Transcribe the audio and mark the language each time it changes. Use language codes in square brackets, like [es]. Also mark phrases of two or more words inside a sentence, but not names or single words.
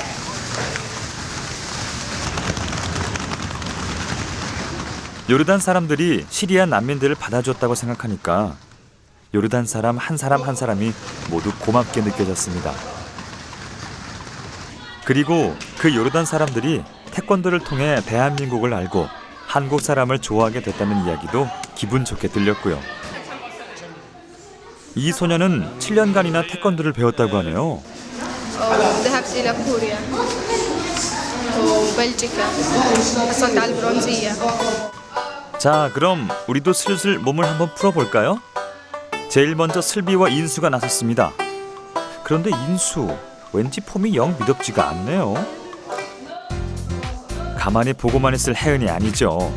[ko] 요르단 사람들이 시리아 난민들을 받아줬다고 생각하니까 요르단 사람 한 사람이 모두 고맙게 느껴졌습니다. 그리고 그 요르단 사람들이 태권도를 통해 대한민국을 알고 한국 사람을 좋아하게 됐다는 이야기도 기분 좋게 들렸고요. 이 소녀는 7년간이나 태권도를 배웠다고 하네요. [ar] ذهبت إلى كوريا وبلجيكا حصلت على البرونزية. [ko] 자, 그럼 우리도 슬슬 몸을 한번 풀어볼까요? 제일 먼저 슬비와 인수가 나섰습니다. 그런데 인수, 왠지 폼이 영 미덥지가 않네요. 가만히 보고만 있을 혜은이 아니죠.